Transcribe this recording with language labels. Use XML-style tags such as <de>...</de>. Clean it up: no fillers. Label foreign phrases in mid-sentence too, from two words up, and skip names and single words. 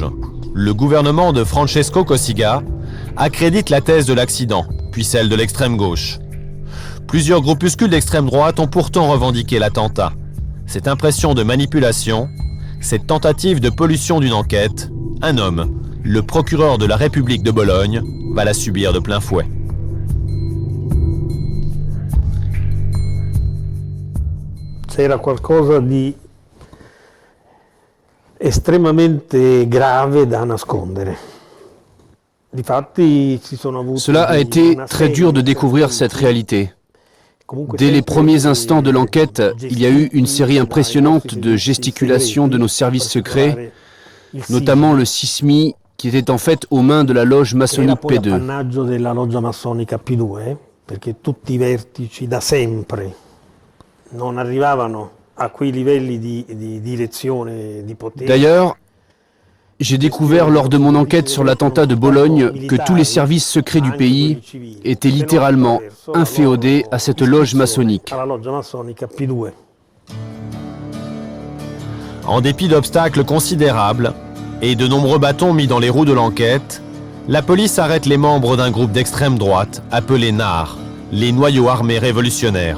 <fr>Le gouvernement de Francesco Cossiga accrédite la thèse de l'accident, puis celle de l'extrême gauche. Plusieurs groupuscules d'extrême droite ont pourtant revendiqué l'attentat. Cette impression de manipulation, cette tentative de pollution d'une enquête, un homme, le procureur de la République de Bologne, va la subir de plein fouet.</fr> <it>C'era qualcosa di estremamente grave da nascondere.</it> <fr>Cela a été très dur de découvrir cette réalité. Dès les premiers instants de l'enquête, il y a eu une série impressionnante de gesticulations de nos services secrets, notamment le SISMI, qui était en fait aux mains de la loge maçonnique P2.</fr> <it>Perché tutti i vertici da sempre non arrivavano a quei livelli di direzione di potere.</it> <fr>D'ailleurs, j'ai découvert lors de mon enquête sur l'attentat de Bologne que tous les services secrets du pays étaient littéralement inféodés à cette loge maçonnique. En dépit d'obstacles considérables et de nombreux bâtons mis dans les roues de l'enquête, la police arrête les membres d'un groupe d'extrême droite appelé NAR, les Noyaux Armés Révolutionnaires.</fr>